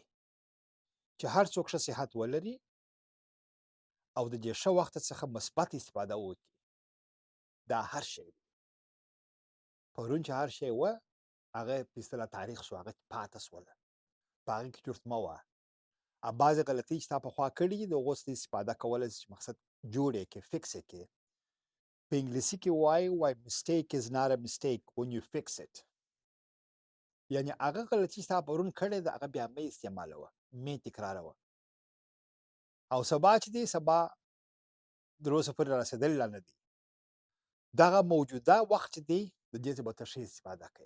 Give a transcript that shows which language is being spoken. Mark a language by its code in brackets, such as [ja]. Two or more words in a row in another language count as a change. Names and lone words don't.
[ps] چې هر څوک ښه صحت ولري او د دې ښه وخت څخه مثبت استفاده وکړي، دا هر شی دی. پرون چې هر شی وه هغه په اصطلاح تاریخ شو، هغه پاته شوله، په هغې کې چورت مه وهه. بعضې غلطۍ چې تا پخوا کړي دي د هغو څخه استفاده کولی شي چې مقصد جوړ یې کړې، فکس یې کړې. په انګلیسي کې وایي [en] mistake is not a mistake when you fix it. [ps] یعنې هغه غلطي چې تا پرون کړې ده هغه بیا مه استعمالوه، مه یې تکراروه. او سبا چې دی سبا در اوسه پورې رارسېدلې لا نه دي. دغه موجوده وخت چې دی د دې څخه به ته ښه استفاده کوې.